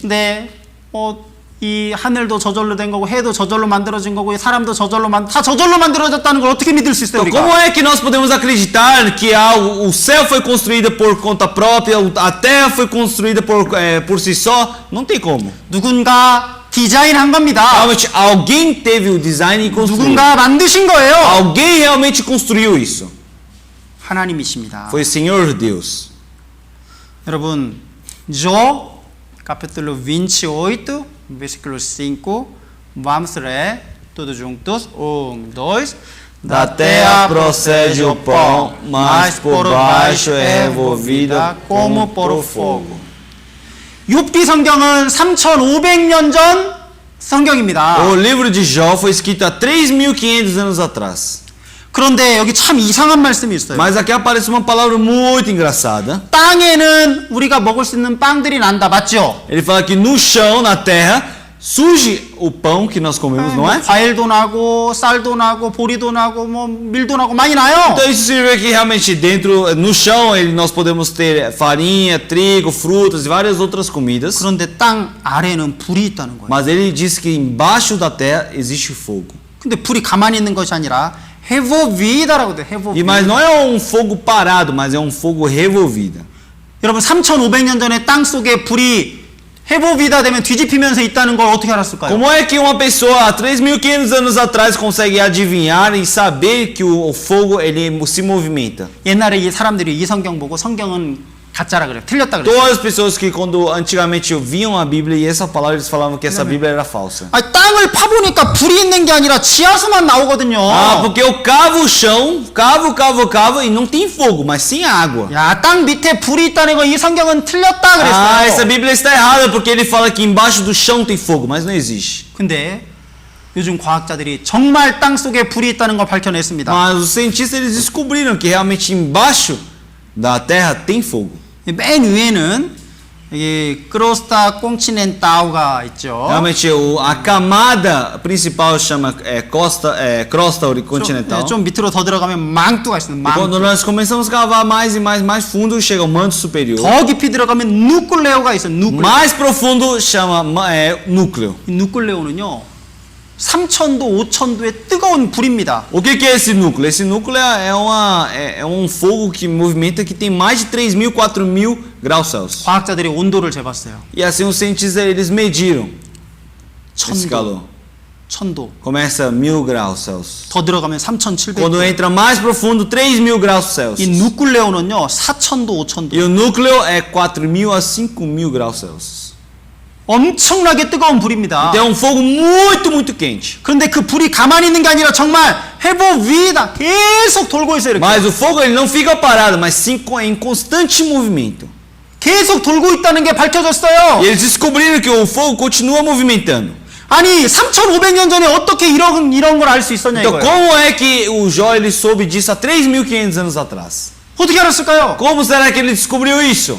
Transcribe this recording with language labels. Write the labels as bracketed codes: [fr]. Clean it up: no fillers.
[ko] 근데 이 하늘도 저절로 된 거고 해도 저절로 만들어진 거고 사람도 다 저절로 만들어졌다는 걸 어떻게 믿을 수 있어요? [pt] Então, como é que nós podemos acreditar que o céu foi construído por conta própria, a terra foi construída por si só? Não tem como. [ko] 누군가 디자인한 겁니다. [pt] Realmente alguém teve o design e construiu. [ko] 누군가 만드신 거예요. [pt] Alguém realmente construiu isso. [ko] 하나님이십니다. [pt] Foi o Senhor Deus. [ko] 여러분, [pt] Jó, capítulo 28, versículo 5, vamos ler todos juntos. 1, 2. Da terra procede o pão, mas por baixo é revolvida como por fogo. [ko] 욥기 성경은 3,500년 전 성경입니다. [pt] O livro de Jó foi escrito há 3.500 anos atrás. [ko] 그런데 여기 참 이상한 말씀이 있어요. [pt] Mas aqui aparece uma palavra muito engraçada. [ko] 땅에는 우리가 먹을 수 있는 빵들이 난다, 맞죠? [pt] Ele fala que no chão, na terra, surge o pão que nós comemos, não é? [ko] 과일도 나고 쌀도 나고 보리도 나고 뭐 밀도 나고 많이 나요. [pt] Então isso significa que realmente no chão nós podemos ter farinha, trigo, frutas e várias outras comidas. [ko] 그런데 땅 아래는 불이 있다는 거예요. [pt] Mas ele diz que embaixo da terra existe fogo. [ko] 근데 불이 가만히 있는 것이 아니라 revolvida라고 돼. [pt] E mas não é um fogo parado, mas é um fogo revolvido. [ko] 여러분 3,500년 전에 땅 속에 불이 revolvida 되면 뒤집히면서 있다는 걸 어떻게 알았을까요? [pt] Como é que uma pessoa há 3.500 anos atrás consegue adivinhar e saber que o fogo ele se movimenta? [ko] 옛날에 이 사람들이 이 성경 보고 성경은 가짜라 그래요. 틀렸다 그랬어요. [pt] Todas as pessoas que quando antigamente ouviam a Bíblia e essa palavra eles falavam que essa Bíblia era falsa. [ko] 아니, 땅을 파보니까 불이 있는 게 아니라 지하수만 나오거든요. [pt] Ah, porque eu cavo o chão, cavo e não tem fogo, mas sim água. [ko] 야, 땅 밑에 불이 있다는 거 이 성경은 틀렸다 그랬어요. [pt] Ah, essa Bíblia está errada porque ele fala que embaixo do chão tem fogo, mas não existe. [ko] 근데 요즘 과학자들이 정말 땅 속에 불이 있다는 걸 밝혀냈습니다. [pt] Mas os cientistas eles descobriram que realmente embaixo da terra tem fogo. [ko] 맨 위에는 여기 크로스타 콘티넨탈가 있죠. [pt] Realmente a camada principal chama crosta continental. [ko] 좀 밑으로 더 들어가면 망토가 있어요. [pt] E quando nós começamos a cavar mais e mais fundo chega o manto superior. [ko] 더 깊이 들어가면 누클레오가 있어요. 누클레오. [pt] Mais profundo chama núcleo. [ko] 이 누클레오는요. 3,000도, 5,000도의 뜨거운 불입니다. [pt] O que é esse núcleo? Esse núcleo é um fogo que movimenta que tem mais de 3.000, 4.000 graus Celsius. [ko] 과학자들이 온도를 재봤어요. [pt] E assim os cientistas eles mediram esse calor. [ko] 1,000도. [pt] Começa 1.000 graus Celsius. [ko] 더 들어가면 3,700도. [pt] Quando entra mais profundo, 3.000 graus 이 Celsius. [ko] 누클레오는요, 4,000도, 5,000도. [pt] E o núcleo é 4.000 a 5.000 graus Celsius. [ko] 엄청나게 뜨거운 불입니다. [pt] Então é um fogo muito quente. [ko] 그런데 그 불이 가만히 있는 게 아니라 정말 해보 위에다 계속 돌고 있어요. 이렇게. [pt] Mas o fogo ele não fica parado, mas sim em constante movimento. [ko] 계속 돌고 있다는 게 밝혀졌어요. [pt] E eles descobriram que o fogo continua movimentando. [ko] 아니 3,500년 전에 어떻게 이런 걸 알 수 있었냐 [pt] Então [ko] 이거예요. [pt] como é que o Jó ele soube disso há 3.500 anos atrás? [ko] 어떻게 알았을까요? [pt] Como será que ele descobriu isso?